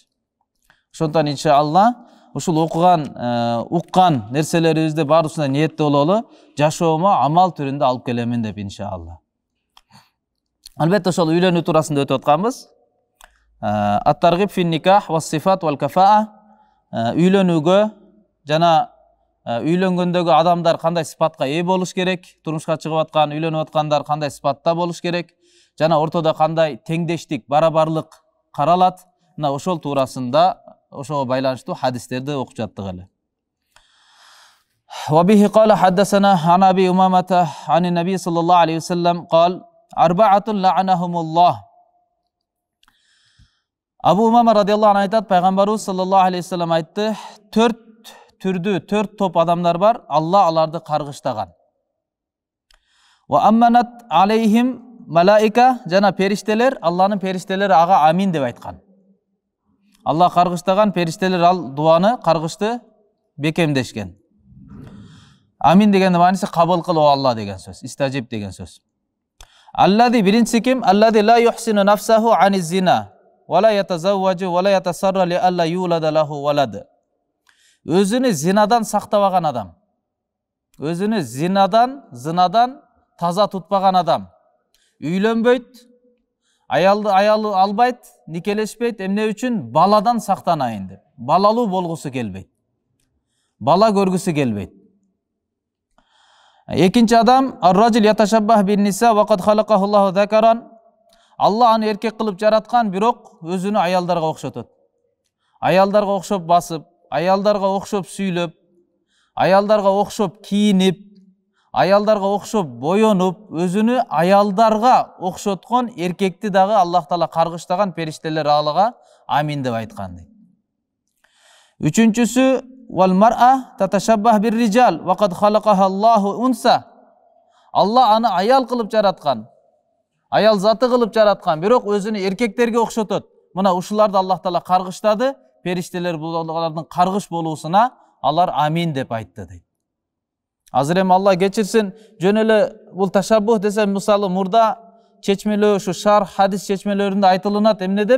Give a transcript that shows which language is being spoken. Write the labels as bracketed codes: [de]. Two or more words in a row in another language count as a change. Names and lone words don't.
[ky] Ошондон иншалла ушул уккан нерселерибизди баарысына ниеттүү бололу, жашоомо амал түрүндө алып келемин деп иншалла. Албетте ошол үйлөнүү туурасында өтүп атканбыз. [ar] الترغيب في النكاح وصفة والكفاءة. [ky] Үйлөнүүгө жана үйлөнгөндөгү адамдар кандай сипатка ээ болуш керек, турмушка чыгып аткан, үйлөнүп аткандар кандай сипатта болуш керек, жана ортодо кандай теңдештик, барабарлык каралат. Мына ошол туурасында ошого байланыштуу хадистерди окуп жаттык эле. [ar] وبه قال حدثنا عن أبي أمامة عن النبي صلى الله عليه وسلم قال أربعة لعنهم الله. [ky] Абу Умама [ar] رضي الله عنه [ky] айтат, пайгамбарыбыз [ar] صلى الله عليه وسلم [ky] айтты, 4 түрдүү 4 топ адамдар бар, Алла аларды каргыштаган. [ar] وأمنت عليهم الملائكة, [ky] жана периштелер, Алланын периштелери ага амин деп айткан. Алла каргыштаган, периштелер ал дуаны каргышты бекемдешкен. Амин дегенде мааниси кабыл кыл о Алла деген сөз, истажиб деген сөз. Аллади биринчи ким? [ar] الذي لا يحصن نفسه عن الزنا ولا يتزوج ولا يتسرى لئلا يولد له ولد. [ky] Өзүнү зинадан сактабаган адам. Өзүнү зынадан таза тутпаган адам. Үйлөнбөйт, аялы албайт, никелешпейт, эмне үчүн? Баладан сактанайын деп. Балалуу болгусу келбейт. Бала көргүсү келбейт. Экинчи адам, [ar] الرجل يتشبه بالنساء وقد خلقه الله ذكرا. [ky] Алла аны эркек кылып жараткан, бирок өзүнү аялдарга окшотот. Аялдарга окшоп басып, аялдарга окшоп сүйлөп, аялдарга окшоп кийинип, аялдарга окшоп боёнуп, өзүнү аялдарга окшоткон эркекти дагы Аллах Таала каргыштаган, периштелер алыга амин деп айткан дейт. [ar] Үчүнчүсү والمرأة تتشبه بالرجال وقد خلقها الله أنثى. [ky] Алла аны аял кылып жараткан, аял заты кылып жараткан, бирок өзүнү эркектерге окшотот. Мына ушуларды Аллах Таала каргыштады, периштелер булардын каргыш болуусуна алар амин деп айтты дейт. Азыр эми Алла кечирсин, жөн эле бул ташаббух десе, мисалы мурда чечмелөө, ушу шар хадис чечмелөрүндө айтылынат, эмне деп?